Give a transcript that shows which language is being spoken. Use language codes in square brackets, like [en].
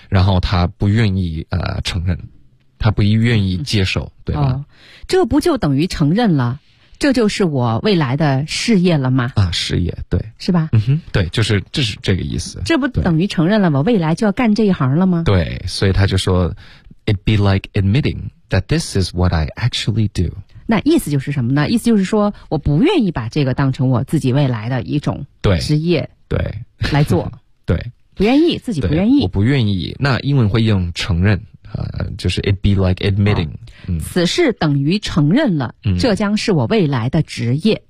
[zh] 然后他不愿意、承认他不愿意接受、嗯、对吧、哦、这不就等于承认了这就是我未来的事业了吗？啊，事业，对，是吧？嗯哼，对，就是这是这个意思。这不等于承认了我未来就要干这一行了吗？对，所以他就说 ， [en] It'd be like admitting that this is what I actually do。 [zh] 那意思就是什么呢？意思就是说，我不愿意把这个当成我自己未来的一种职业，对，来做，对，不愿意，自己不愿意，我不愿意。那英文会用承认。就是 [en] it be like admitting、 [zh] 哦、此事等于承认了、嗯、这将是我未来的职业